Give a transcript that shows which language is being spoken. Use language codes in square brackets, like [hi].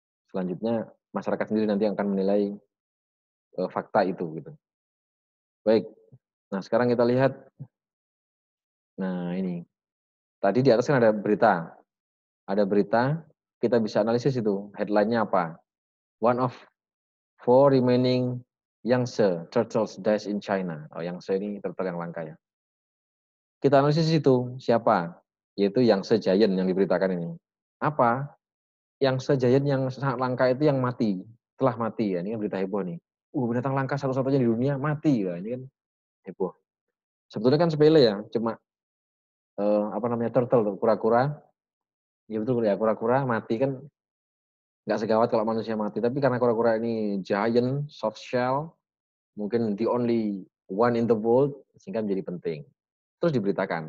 [id] Selanjutnya masyarakat sendiri nanti akan menilai, fakta itu gitu. Baik, nah sekarang kita lihat, nah ini, tadi di atas kan ada berita, kita bisa analisis itu headline-nya apa. [en] One of four remaining Yangtze turtles dies in China. [id] Oh, Yangtze ini turtle yang langka ya. Kita analisis itu, siapa? Yaitu Yangtze giant yang diberitakan ini. Apa? Yangtze giant yang sangat langka itu yang mati, telah mati ya, ini kan berita heboh nih. Binatang langka satu-satunya di dunia mati, wah ini kan heboh. Sebetulnya kan sepele ya, cuma, apa namanya, turtle tuh, kura-kura, ya betul ya, kura-kura mati kan nggak segawat kalau manusia mati, tapi karena kura-kura ini giant, soft shell, mungkin [en] the only one in the world, [id] sehingga menjadi penting. Terus diberitakan.